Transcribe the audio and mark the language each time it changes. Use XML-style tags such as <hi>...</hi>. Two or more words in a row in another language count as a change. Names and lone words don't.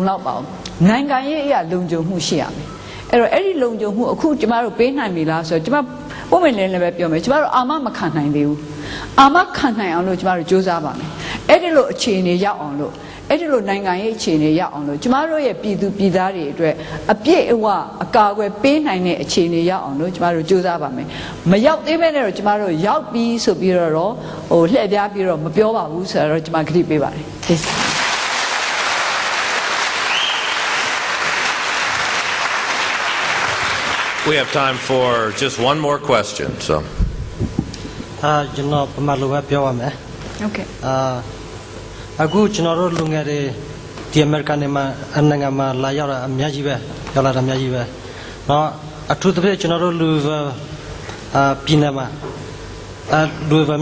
<my>လောက်ပါဘူးနိုင်ငံရေးအရာလုံခြုံမှုရှိရမယ်အဲ့တော့အဲ့ဒီလုံခြုံမှုအခုကျမတို့ပေးနိုင်ပြီလားဆိုတော့ကျမပုံမှန်လည်းပဲပြောမယ်ကျမတို့အာမမခံနိုင်သေးဘူးအာမခံနိုင်အောင်လို့ကျမတို့စူးစမ်းပါမယ်အဲ့ဒီလိုအခြေအနေရောက်အောင်လို့အဲ့ဒီလိုနိုင်ငံရေးအခြေအနေရောက်အောင်လို့ကျမတို့ရဲ့ပြည်သူပြည်သားတွေအတွက်အပြည့်အဝအကာအကွယ်ပေးနိုင်တဲ့အခြေအနေရောက်အောင်လို့ကျမတို့စူးစမ်းပါမယ်မရောက်သေးပဲနဲ့တော့ကျမတို့ရောက်ပြီးဆိုပြီးတော့လှည့်ပြားပြီးတော့မပြောပါဘူးဆိုတော့ကျမကတိပေးပါတယ်</my> <en>We have time for just one more question. So.</en> <my>ကျွန်တော်ပမာလိုပဲပြောပါမယ်</my> <en>Okay.</en> <my>အခုကျွန်တော်တို့လူငယ်တွေဒီအမေရိကန်နိုင်ငံမှာလာရောက်တာအများကြီးပဲရောက်လာတာအများကြီးပဲเนาะအထူးသဖြင့်ကျွန်တော်တို့လူပြည်နယ်မှာလူဗ</my>